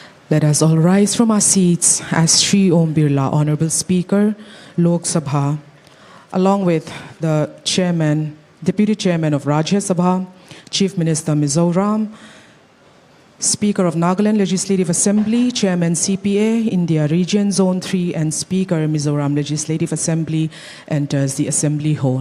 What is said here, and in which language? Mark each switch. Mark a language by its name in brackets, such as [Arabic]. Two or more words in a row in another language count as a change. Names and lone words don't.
[English] Let us all rise from our seats as Shri Om Birla, Honorable Speaker, Lok Sabha, along with the Chairman, Deputy Chairman of Rajya Sabha, Chief Minister Mizoram, Speaker of Nagaland Legislative Assembly, Chairman CPA, India Region Zone 3, and Speaker Mizoram Legislative Assembly enters the Assembly Hall.